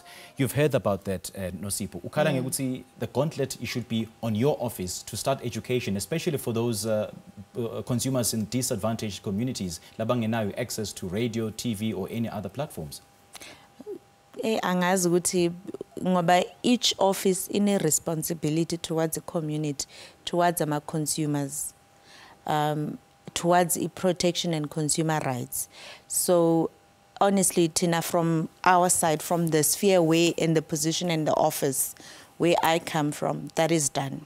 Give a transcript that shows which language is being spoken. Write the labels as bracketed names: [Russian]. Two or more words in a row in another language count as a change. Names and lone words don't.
[English] You've heard about that, Nosipo. [Swati] Ukhala ngekuthi [English] the gauntlet should be on your office to start education, especially for those consumers in disadvantaged communities, labangenayo access to radio, TV, or any other platforms. [Swati] Angazi ukuthi ngoba [English] each office in a responsibility towards the community, towards our consumers. Towards protection and consumer rights. So honestly, Tina, from our side, from the sphere where in the position in the office where I come from, that is done.